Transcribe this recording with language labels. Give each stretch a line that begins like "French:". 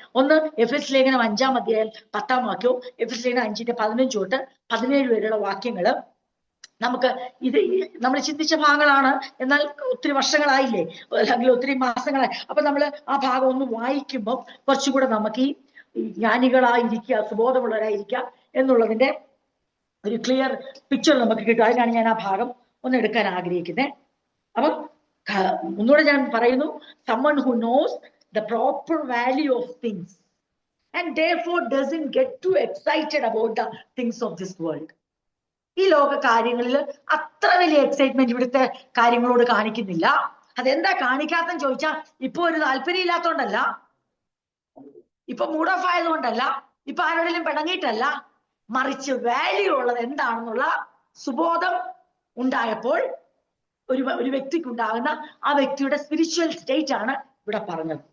Malayalam: ഒന്ന് എഫെസ് ലേഖനം 5-ാം അധ്യായം 10-ാം വാക്യവും എഫെസ് ലേഖനം 5-ന്റെ 15 തൊട്ട് 17 വരെയുള്ള വാക്യങ്ങള് നമുക്ക് ഇത് നമ്മൾ ചിന്തിച്ച ഭാഗങ്ങളാണ്. എന്നാൽ ഒത്തിരി വർഷങ്ങളായില്ലേ, അല്ലെങ്കിൽ ഒത്തിരി മാസങ്ങളായി. അപ്പൊ നമ്മൾ ആ ഭാഗം ഒന്ന് വായിക്കുമ്പോൾ കുറച്ചുകൂടെ നമുക്ക് ഈ ജ്ഞാനികളായിരിക്കുക, സുബോധമുള്ളവരായിരിക്കുക എന്നുള്ളതിന്റെ ഒരു ക്ലിയർ പിക്ചർ നമുക്ക് കിട്ടും. അതിനാണ് ഞാൻ ആ ഭാഗം ഒന്ന് എടുക്കാൻ ആഗ്രഹിക്കുന്നത്. അപ്പം ഒന്നുകൂടെ ഞാൻ പറയുന്നു,
English: someone who knows the proper value of things and therefore doesn't get too excited about the things of this world.
Malayalam: ഈ ലോക കാര്യങ്ങളിൽ അത്ര വലിയ എക്സൈറ്റ്മെന്റ് ഇവിടുത്തെ കാര്യങ്ങളോട് കാണിക്കുന്നില്ല. അതെന്താ കാണിക്കാത്തെന്ന് ചോദിച്ചാൽ ഇപ്പൊ ഒരു താല്പര്യം ഇല്ലാത്തോണ്ടല്ല, ഇപ്പൊ മൂഡ് ഓഫ് ആയതുകൊണ്ടല്ല, ഇപ്പൊ ആരോടെങ്കിലും പിണങ്ങിയിട്ടല്ല, മറിച്ച് വാല്യൂ ഉള്ളത് എന്താണെന്നുള്ള സുബോധം ഉണ്ടായപ്പോൾ ഒരു വ്യക്തിക്ക് ഉണ്ടാകുന്ന ആ വ്യക്തിയുടെ സ്പിരിച്വൽ സ്റ്റേറ്റ് ആണ് ഇവിടെ പറഞ്ഞത്.